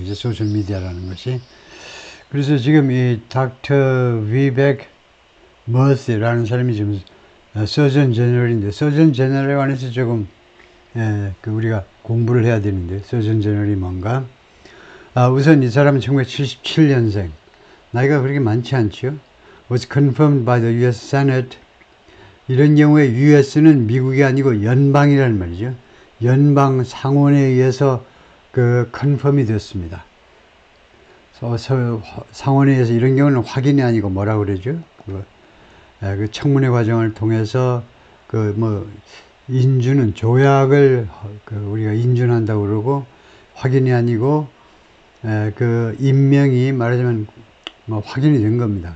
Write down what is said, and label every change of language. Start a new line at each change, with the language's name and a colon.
Korean: 이제 소셜미디어라는 것이. 그래서 지금 이 닥터 비백 머시라는 사람이 지금 서전 제너럴인데, 서전 제너럴에 관해서 조금 우리가 공부를 해야 되는데, 서전 제너럴이 뭔가. 우선 이 사람은 1977년생. 나이가 그렇게 많지 않죠.
English: Was confirmed by the US Senate.
Korean: 이런 경우에 US는 미국이 아니고 연방이라는 말이죠. 연방 상원에 의해서 컨펌이 됐습니다. 상원에 의해서 이런 경우는 확인이 아니고 뭐라고 그러죠? 그 청문회 과정을 통해서 인준은 조약을 우리가 인준한다고 그러고 확인이 아니고 임명이 말하자면 확인이 된 겁니다.